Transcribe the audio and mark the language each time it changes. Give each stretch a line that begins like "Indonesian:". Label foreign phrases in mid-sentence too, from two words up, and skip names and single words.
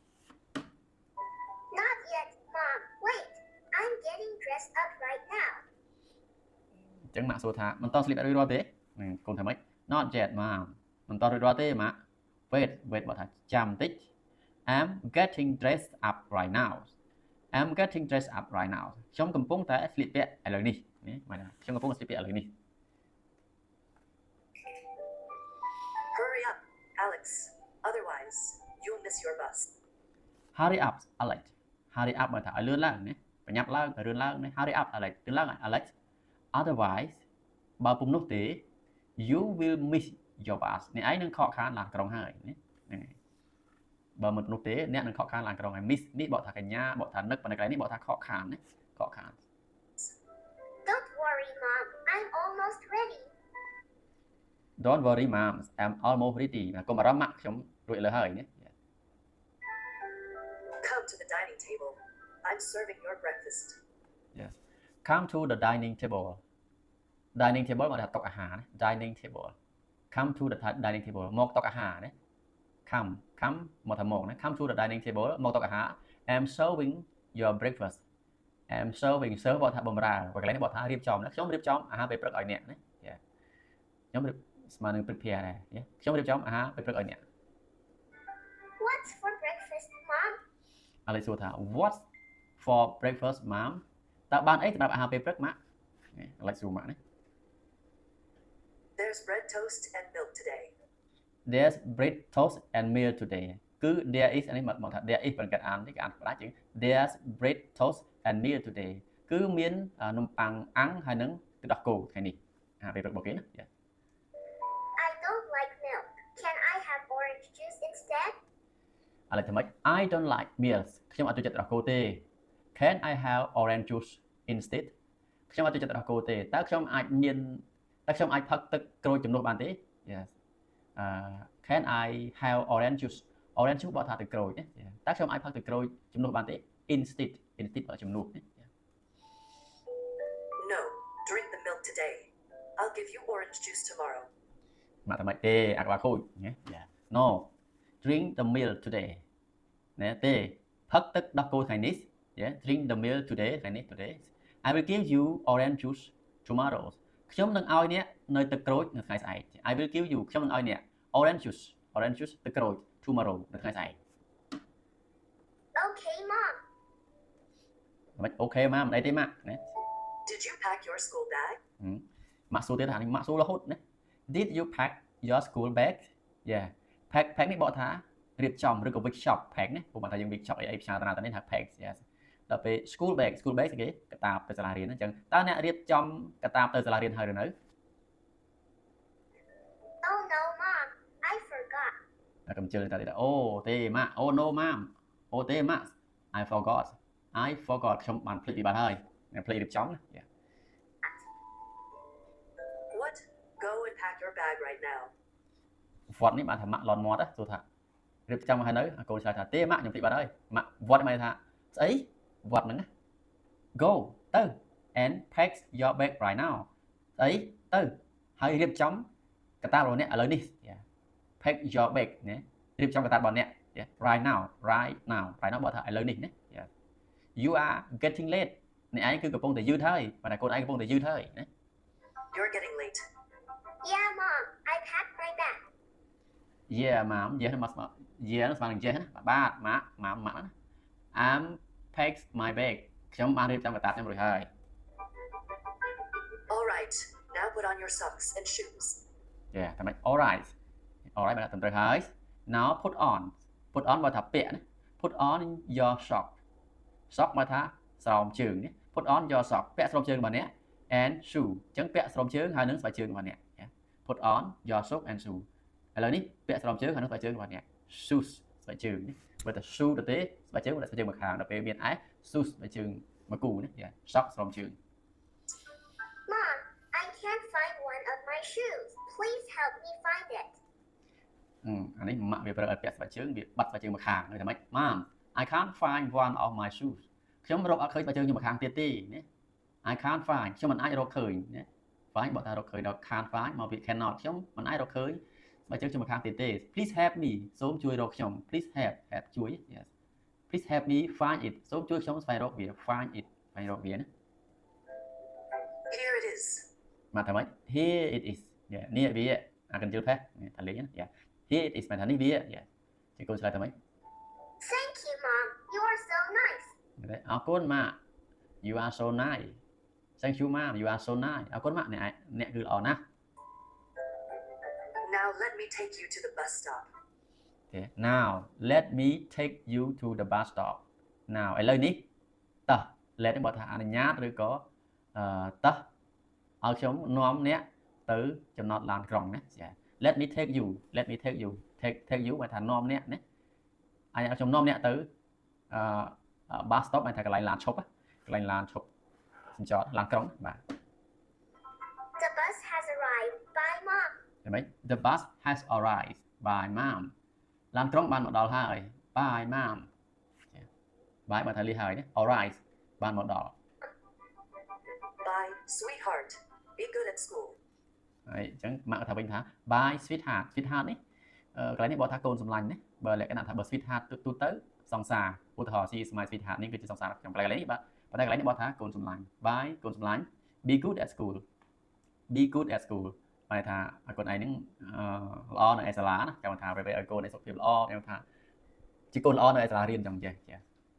English: Not yet, Mom. Wait. I'm getting dressed up right now.
Khmer: អញ្ចឹងម៉ាក់សួរថាមិនទាន់ស្លៀកពាក់រួចរាល់ទេកូនថាម៉េច
English: Not yet mom
Khmer: មិនទាន់រួចរាល់ទេម៉ាក់ Wait បើថាចាំបន្តិច
English: I'm getting dressed up right now
Khmer: ខ្ញុំកំពុងតែស្លៀកពាក់ឥឡូវនេះនេះមកថាខ្ញុំកំពុងស្លៀកពាក់ឥឡូវនេះ
English: Hurry up, Alex. Otherwise, you'll miss your bus. hurry up Alex hurry up
Khmer: មកថាឲ្យលឿនឡើងណាប្រញាប់ឡើងលឿនឡើងណា
English: hurry up Alex
Khmer: លឿនឡើង Alex otherwise បើពុំនោះទេ
English: you will miss your bus
Khmer: អ្នកឯងនឹងខកខានឡានក្រុងហើយណាហ្នឹងហើយបើមិននោះទេអ្នកនឹងខកខានឡានក្រុងហើយ miss នេះបកថាកញ្ញាបកថានឹកប៉ុន្តែកន្លែងនេះបកថាខកខានណាខកខាន
English: Don't worry, Mom. I'm almost ready. Don't worry mom I'm almost ready
Khmer: កុំបារម្ភម៉ាក់ខ្ញុំរួចលើហើយណា
English: Come to the dining table. I'm serving your breakfast. Yes come to the dining table dining table
Khmer: មកថាតុអាហារណា
English: dining table come to the dining table
Khmer: មកតុអាហារណា come មកថាមកណា
English: come to the dining table
Khmer: មកតុអាហារ
English: I'm serving your breakfast I'm serving serve
Khmer: បកថាបម្រើបើកន្លែងនេះបកថារៀបចំណាខ្ញុំរៀបចំអាហារពេលព្រឹកឲ្យអ្នកណាខ្ញុំរៀបស្មើនឹង prepare ដែរខ្ញុំរៀបចំអាហារពេលព្រឹកឲ្យអ្នក
English: What's for breakfast, Mom?
Khmer: ឥឡូវសួរថា
English: what for breakfast mom
Khmer: តើបានអីសម្រាប់អាហារពេលព្រឹកម៉ាក់ឥឡូវសួរម៉ាក់ណា
English: There's bread toast and milk today. There's bread toast and meal today
Khmer: គឺ
English: there is
Khmer: អានេះមកថា
English: there is
Khmer: បង្កើតអាននេះគេអានផ្ដាច់ជាង
English: There's bread toast and meal today
Khmer: គឺមាននំប៉័ងអាំងហើយនឹងទឹកដោះគោថ្ងៃនេះអាហារពេលព្រឹករបស់គេណា
English: I don't like milk. Can I have orange juice instead?
Khmer: ឥឡូវធ្វើម៉េច
English: I don't like meals
Khmer: ខ្ញុំអត់ចូលចិត្តទឹកដោះគោទេ
English: Can I have orange juice instead
Khmer: ខ្ញុំអត់ចូលចិត្តទឹកដោះគោទេតើខ្ញុំអាចផឹកទឹកក្រូចជំនួសបានទេ
English: Yes Can I have orange juice orange juice
Khmer: បកថាទឹកក្រូចណាតើខ្ញុំអាចផឹកទឹកក្រូចជំនួសបានទេ instead បើជំនួសណា
English: No, drink the milk today. I'll give you orange juice tomorrow.
Khmer: មកតែមិនទេអាក្បាខូចណា
English: No drink the milk today
Khmer: ណាទេផឹកទឹកដោះគោថ្ងៃនេះ
English: drink the milk today
Khmer: ថ្ងៃនេះ today
English: I will give you orange juice tomorrow
Khmer: ខ្ញុំនឹងឲ្យអ្នកនៅទឹកក្រូចនៅថ្ងៃស្អែក
English: I will give you
Khmer: ខ្ញុំនឹងឲ្យអ្នក
English: orange juice
Khmer: ទឹកក្រូច tomorrow នៅថ្ងៃស្អែក
English: Okay, Mom.
Khmer: មិនអូខេម៉ាមិនអីទេម៉ាក់ណា
English: Did you pack your school bag?
Khmer: ម៉ាក់សួរទៀតថានេះម៉ាក់សួររហូតណា
English: Did you pack your school bag Yeah pack
Khmer: នេះបកថារៀបចំឬក៏
English: workshop pack
Khmer: ណាព្រោះបើថាយើង workshop អីផ្សាយតានេះថា
English: pack Yes
Khmer: ដល់ពេល
English: school bag
Khmer: ស្អីគេកតាបទៅសាលារៀនអញ្ចឹងតើអ្នករៀបចំកតាបទៅសាលារៀនហើយឬនៅ
English: Oh no, Mom. I forgot.
Khmer: តែកំជិលតែទៀតអូទេម៉ាក់
English: Oh no mom
Khmer: អូទេម៉ាក់
English: I forgot
Khmer: ខ្ញុំបានភ្លេចពីបាត់ហើយអ្នកភ្លេចរៀបចំណា Yeah
English: What? Go and pack your bag right now.
Khmer: what នេះបានថាម៉ាក់លន់មាត់ណាសួរថារៀបចំមកហើយនៅអាកូនឆ្លើយថាទេម៉ាក់ខ្ញុំភ្លេចបាត់ហើយម៉ាក់ what មកថាស្អី what ហ្នឹងណា Go ទៅ
English: and pack your bag right now
Khmer: ស្អីទៅហើយរៀបចំកតាបរបស់អ្នកឥឡូវនេះ
English: pack your bag
Khmer: ណារៀបចំកតាបរបស់អ្នក
English: right now
Khmer: បើថាឥឡូវនេះណា
English: You are getting late
Khmer: អ្នកឯងគឺកំពុងតែយឺតហើយបើថាកូនឯងកំពុងតែយឺតហើយណា
English: You're getting late. Yeah, Mom. I packed my bag. Yeah mom yeah
Khmer: មកស្មើ yeah ស្មើនឹង yes ណាបាទម៉ាក់ណា
English: I'm packed my bag
Khmer: ខ្ញុំបានរៀបចំកតាបខ្ញុំរួចហើយ
English: All right. Now put on your socks and shoes.
Khmer: Yeah តែមិន alright បានត្រឹមត្រូវហើយ
English: Now put on
Khmer: បើថាពាក់ណា
English: Put on your sock
Khmer: មកថាស្រោមជើងណា
English: Put on your sock
Khmer: ពាក់ស្រោមជើងរបស់អ្នក
English: and shoe
Khmer: អញ្ចឹងពាក់ស្រោមជើងហើយនឹងស្បែកជើងរបស់អ្នក
English: Put on your sock and shoe
Khmer: ឥឡូវនេះពាក់ស្រោមជើងហើយនឹងស្បែកជើងរបស់អ្នក shoes ស្បែកជើងនេះបើតែ shoe ទៅទេស្បែកជើងមកខាងដល់ពេលមាន shoes ស្បែកជើងមួយគូណា sock ស្រោមជើង
English: Mom, I can't find one of my shoes. Please help me find it.
Khmer: អានេះម៉ាក់វាប្រើឲ្យពាក់ស្បែកជើងវាបាត់ស្បែកជើងមកខាងហើយតែម៉េច
English: Mom I can't find one of my shoes
Khmer: ខ្ញុំរកអត់ឃើញស្បែកជើងខ្ញុំមកខាងទៀតទេណា
English: I can't find
Khmer: ខ្ញុំមិនអាចរកឃើញណា find បើថារកឃើញដល់
English: can't find
Khmer: មកពី cannot ខ្ញុំមិនអាចរកឃើញស្បែកជើងខ្ញុំមកខាងទៀតទេ
English: Please help me
Khmer: សូមជួយរកខ្ញុំ
English: Please help
Khmer: ជួយ
English: Yes Please help me find it
Khmer: សូមជួយខ្ញុំស្វែងរកវា
English: find it
Khmer: ស្វែងរកវាណា
English: Here it is.
Khmer: មកថាម៉េច
English: Here it is
Khmer: នេះវាអាកញ្ជិលផេះថាលេងណា
English: Here it is
Khmer: មកថានេះវា ជាកូនឆ្លើយថាម៉េច
English: Thank you, Mom. You are so nice.
Khmer: អរគុណម៉ាក់
English: You are so nice thank you ma'am you are so nice
Khmer: អរគុណម៉ាក់អ្នកគឺល្អណាស់
English: Now let me take you to the bus stop. Okay. Now let me take you to the bus stop now
Khmer: ឥឡូវនេះតោះ let នេះបើថាអនុញ្ញាតឬក៏តោះឲ្យខ្ញុំនាំអ្នកទៅចំណតឡានក្រុងណាចា
English: let me take you take you
Khmer: បើថានាំអ្នកណាឲ្យខ្ញុំនាំអ្នកទៅ
English: bus stop
Khmer: បើថាកន្លែងឡានឈប់កន្លែងឡានឈប់សញ្ចរឡានក្រុងបាទ
English: The bus has arrived. Bye, Mom.
Khmer: ឃើញទេ
English: The bus has arrived by mom
Khmer: ឡានក្រុងបានមកដល់ហើយ
English: by mom
Khmer: ចា by បើថាលីហើយណា arrived បានមកដល់
English: Bye, sweetheart. Be good at school.
Khmer: ហើយអញ្ចឹងម៉ាក់ថាវិញថា
English: by sweetheart sweetheart
Khmer: នេះកន្លែងនេះបើថាកូនសម្លាញ់ណាបើលក្ខណៈថាបើ sweetheart ទូទៅសង្សារឧទាហរណ៍
English: she is my sweetheart
Khmer: នេះគឺជាសង្សារខ្ញុំកន្លែងនេះបាទប៉ុន្តែកន្លែងនេះបើថាកូនសម្លាញ់ by កូនសម្លាញ់
English: be good at school be good at school
Khmer: បែរថាឲ្យកូនឯងហ្នឹងល្អនៅឯសាលាណាចាំថាពេលឲ្យកូនឯងសុខភាពល្អខ្ញុំថាជាកូនល្អនៅឯសាលារៀនចឹងចេះចា